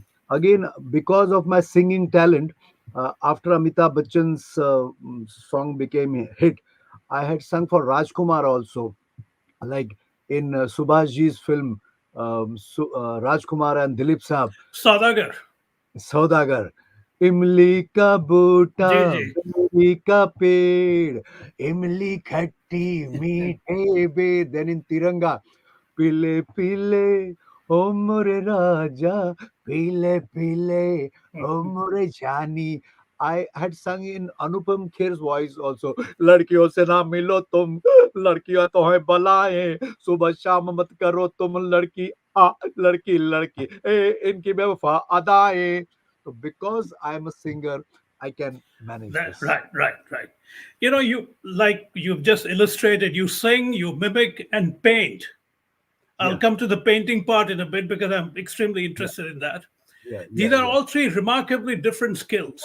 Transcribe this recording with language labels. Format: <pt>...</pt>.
<en>again, because of my singing talent, after Amitabh Bachchan's song became a hit, I had sung for Rajkumar also, like in Subhash Ji's film, Rajkumar and Dilip Saab, Saudagar.</en> <hi>Saudagar. इमली का बूटा, जी जी. बेली का पेड़, इमली खट्टी मीठे बेर,</hi> <en>then in Tiranga,</en> <hi>पीले पीले ओ मोरे राजा, पीले पीले ओ मोरे जानी.</hi> <en>I had sung in Anupam Kher's voice also.</en> <hi>लड़कियों से ना मिलो तुम, लड़कियां तो है बलाएं, सुबह शाम मत करो तुम लड़की लड़की लड़की, इनकी बेवफा अदाएं.</hi> <en>So because I am a singer, I can manage this. Right, right, right. You know, you like you've just illustrated. You sing, you mimic, and paint. I'll Yeah, come to the painting part in a bit because I'm extremely yeah, interested in that. yeah, These yeah, are yeah. all three remarkably different skills.</en>